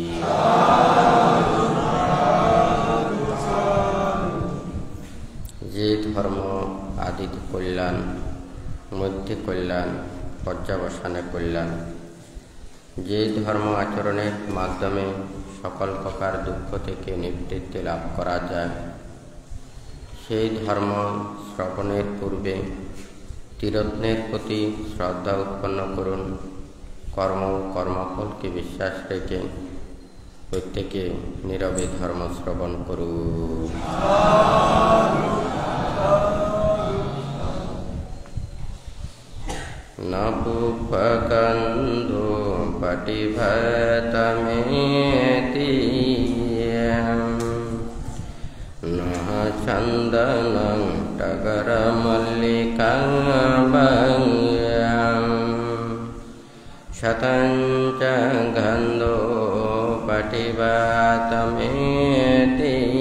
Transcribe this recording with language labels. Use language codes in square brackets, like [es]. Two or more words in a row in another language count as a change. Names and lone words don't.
[bn] যে ধর্ম আদিতে কল্যাণ, মধ্যে কল্যাণ, পর্যাবসানে কল্যাণ, যে ধর্ম আচরণের মাধ্যমে সকল প্রকার দুঃখ থেকে নিবৃত্তি লাভ করা যায়, সেই ধর্ম শ্রবণের পূর্বে ত্রিরত্নের প্রতি শ্রদ্ধা উৎপন্ন করুন। কর্মফলকে বিশ্বাস রেখে প্রত্যেকে নীরবে ধর্ম শ্রবণ করুন। [pi] নপুপকন্ধু পটিভতমেতি নঃ চন্দনং টগরমল্লিকাং শতং চ গন্ধো পটিভতমেতি